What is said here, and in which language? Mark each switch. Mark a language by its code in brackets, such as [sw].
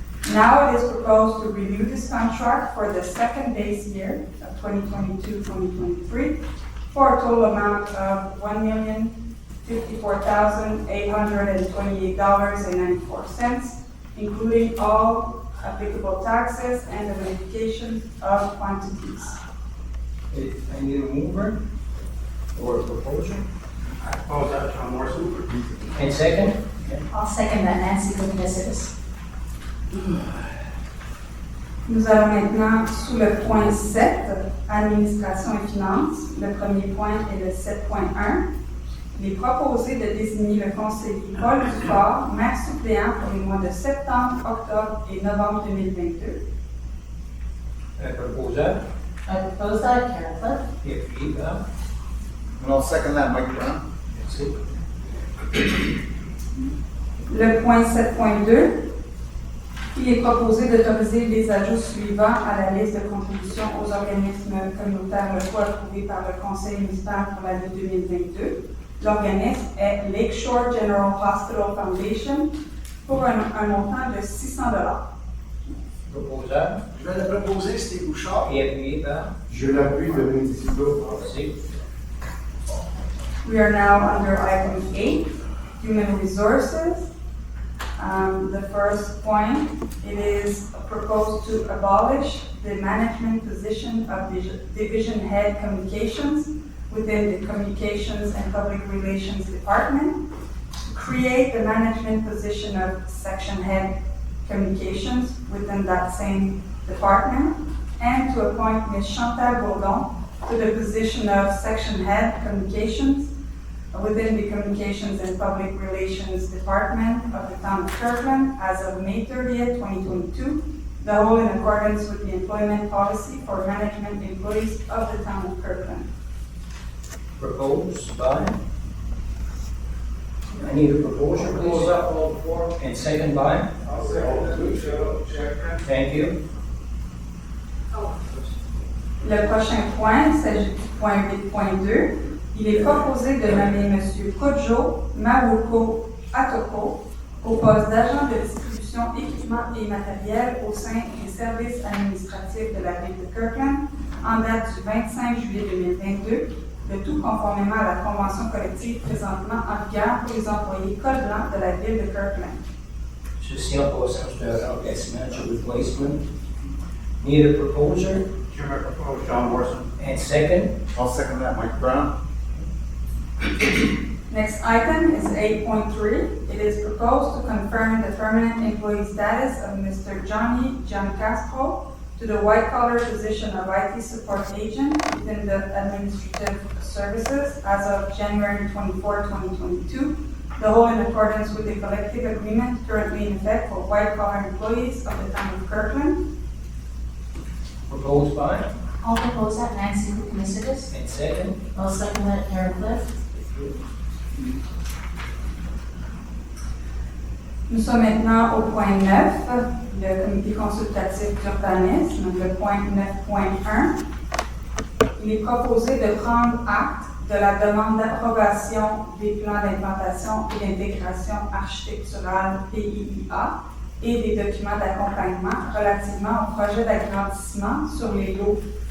[en] Now it is proposed to renew this contract for the second base year of 2022-2023 for a total amount of $1,054,828.94, including all applicable taxes and the verification of quantities. I need a mover or a proposer. I propose that, John Morrison. And second? I'll second that, Nancy Koukinassidis. [fr] Nous allons maintenant sous le point 7, administration et finances. Le premier point est le 7.1. Il est proposé de désigner le conseiller Paul Dufort, maire suppléant pour les mois de septembre, octobre et novembre 2022. Un proposeur? [en] I propose that, Karen Cliff. [fr] Et puis, là, [en] And I'll second that, Mike Brown. [fr] merci. Le point 7.2, il est proposé d'autoriser les ajouts suivants à la liste de contributions aux organismes communautaires locaux approuvés par le conseil municipal pour l'année 2022. L'organisme est Lakeshore General Hospital Foundation pour un montant de $600. Proposeur? Je vais le proposer, Steve Bouchard. Et appuyé par? Je l'appuie, Dominique Thibault. Merci. [en] We are now under item 8, human resources. The first point, it is proposed to abolish the management position of division head communications within the Communications and Public Relations Department, to create the management position of section head communications within that same department, and to appoint Ms. Chantal Bourdon to the position of section head communications within the Communications and Public Relations Department of the Town of Kirkland as of May 30th, 2022, the whole in accordance with the employment policy for management employees of the Town of Kirkland. Proposed by? I need a proposer, Propose please. that all before. And second by? I'll second it, General Checker. Thank you. [fr] Le prochain point, il s'agit du point 8.2. Il est proposé de nommer M. Kojo Mawuko Atoko au poste d'agent de distribution équipement et matériel au sein des services administratifs de la ville de Kirkland en date du 25 juillet 2022, le tout conformément à la convention collective présentement en vigueur pour les employés col blanc de la ville de Kirkland. Ceci en passant, c'est un remplacement, c'est un replacement. [en] Need a proposer? Chairman, I propose John Morrison. And second? I'll second that, Mike Brown. Next item is 8.3. It is proposed to confirm the permanent employee status of Mr. Johnny Giancastro to the white-collar position of IT support agent within the administrative services as of January 24, 2022, the whole in accordance with the collective agreement currently in effect for white-collar employees of the town of Kirkland. Proposed by? I'll propose that, Nancy Koukinassidis. And second? I'll second that, Karen Cliff. [fr] Nous sommes maintenant au point 9, le comité consultatif d'urbanisme, le point 9.1. Il est proposé de prendre acte de la demande d'approbation des plans d'implantation et d'intégration architecturale PIIA et des documents d'accompagnement relativement au projet d'agrandissement sur les lots